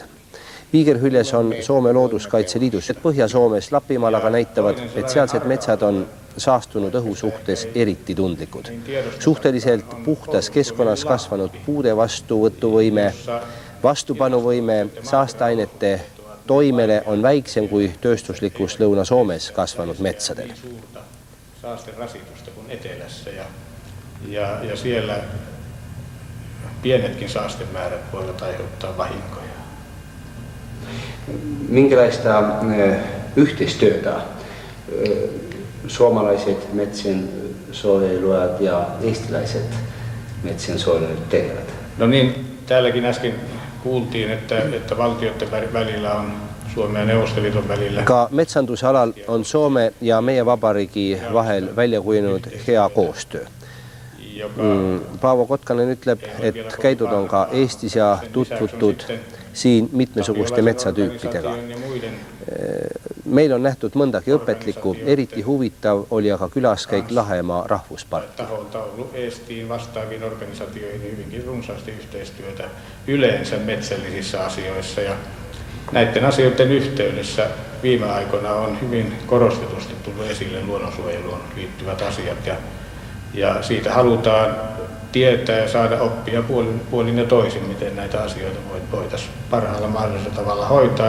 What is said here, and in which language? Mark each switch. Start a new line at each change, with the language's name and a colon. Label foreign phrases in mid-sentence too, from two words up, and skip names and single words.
Estonian: Viigerhüljes on Soome Looduskaitseliidus. Põhja-Soomes Lapimaal aga näitavad, et sealsed metsad on saastunud õhu suhtes eriti tundlikud. Suhteliselt puhtas keskkonnas kasvanud puude vastuvõtuvõime, vastupanuvõime saasteainete toimele on väiksem kui tööstuslikus Lõuna-Soomes kasvanud metsadel.
Finnish: Saasterasitusta kuin etelässä ja siellä pienetkin saastemäärät voivat aiheuttaa vahinkoja. Minkälaista yhteistyötä suomalaiset metsien suojeluajat ja eestiläiset metsien suojelijat tekevät? No niin, täälläkin äsken kuultiin, että valtioiden välillä on Suomen ja Neuvostoliiton välillä.
Estonian: Ka metsanduse alal on Soome ja meie vabariigi vahel välja kujunenud hea koostöö. Paavo Kotkanen ütleb, et käidud on ka Eestis ja tutvutud siin mitmesuguste metsatüüpidega. Meil on nähtud mõndagi õpetlikku, eriti huvitav oli aga külaskäik Lahemaa rahvusparki.
Finnish: Taholta ollut Eestiin vastaaviin organisatioihin hyvinkin runsaasti yhteistyötä yleensä metsällisissä asioissa ja näiden asioiden yhteydessä viime aikoina on hyvin korostetusti tullut esille luonnonsuojeluun liittyvät asiat ja siitä halutaan tietää ja saada oppia puolin ja toisin, miten näitä asioita voitaisiin parhaalla mahdollisella tavalla hoitaa.